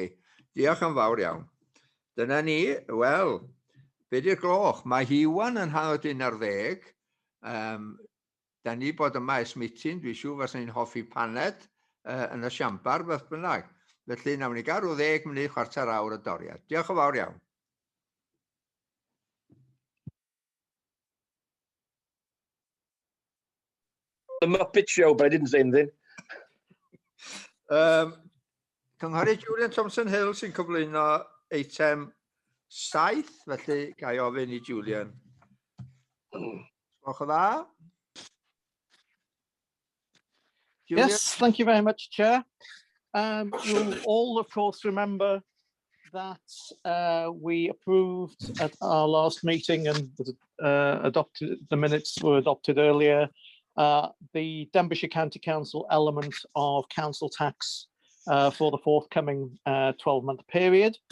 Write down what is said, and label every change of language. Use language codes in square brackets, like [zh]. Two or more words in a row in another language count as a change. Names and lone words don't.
[cy] Diolch yn fawr iawn. Dyna ni, wel, be di'r gloch? Mae hi wan yn 11:10. Da ni bod yma ers meeting, dwi'n siŵr fas ni'n hoffi paned yn y siambar, beth bynnag. Felly nawn ni gael 10 munud, chwarter awr y doriad. Diolch yn fawr iawn. [en] The Muppet Show, but I didn't say anything. [cy] Cynghorydd Julian Thompson-Hill sy'n cyflwyno eitem 7, felly ga i ofyn i Julian. Gwelwch yn dda? Julian? [en] Yes, thank you very much, Chair. You'll all, of course, remember that we approved at our last meeting and adopted, the minutes were adopted earlier, the Denbighshire County Council element of council tax for the forthcoming 12-month period.